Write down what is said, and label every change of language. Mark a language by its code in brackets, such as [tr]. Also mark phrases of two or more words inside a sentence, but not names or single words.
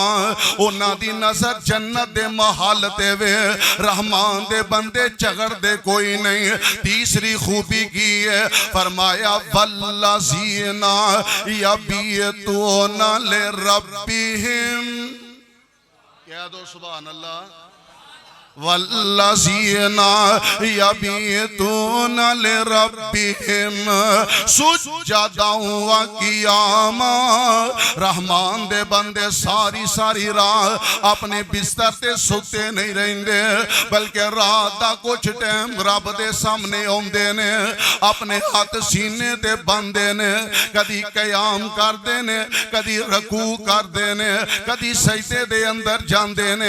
[pa] اونہاں دی نظر جنت دے محل تے وے، رحمان دے بندے جھگڑدے کوئی نہیں. تیسری خوبی کی ہے فرمایا [ar] وَالَّذِينَ يَبِيتُونَ لِرَبِّهِمْ. [pa] کہہ دو [ar] سبحان الله. وَالَّذِينَ يَبِيتُونَ لِرَبِّهِمْ سُجَّدًا وَقِيَامًا. [pa] رحمان دے بندے ساری ساری رات اپنے بستر تے سُتے نہیں رہندے، بلکہ رات دا کجھ ٹائم رب دے سامنے آؤندے نے، اپنے ہاتھ سینے تے بندے نے، کدی قیام کردے نے، کدی رکوع کردے نے، کدی سجدے دے اندر جاندے نے.